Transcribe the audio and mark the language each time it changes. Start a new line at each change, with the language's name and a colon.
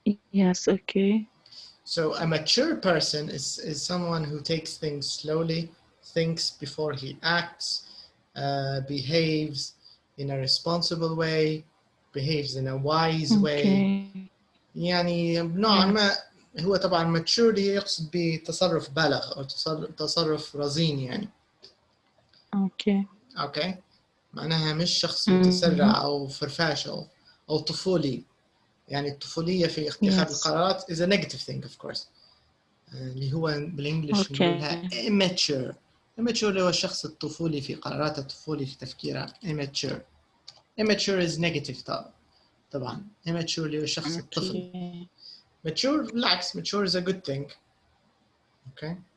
English: Yes, okay. So a mature person is someone who takes things slowly, thinks before he acts, behaves in a responsible way, behaves in a wise way.
Arabic: يعني نوعا ما هو طبعا mature يقصد بتصرف بالغ أو تصرف رزين يعني.
English: Okay.
Arabic: معناها مش شخص متسرع أو فرفاش أو طفولي. يعني الطفولية في اتخاذ القرارات
English: is a negative thing of course.
Arabic: اللي هو بالإنجليش نقولها immature. Immature هو الشخص الطفولي في قراراته، الطفولي في تفكيره.
English: Immature is negative
Arabic: طبعا. Immature هو الشخص الطفل.
English: Mature بالعكس. Mature is a good thing. Okay.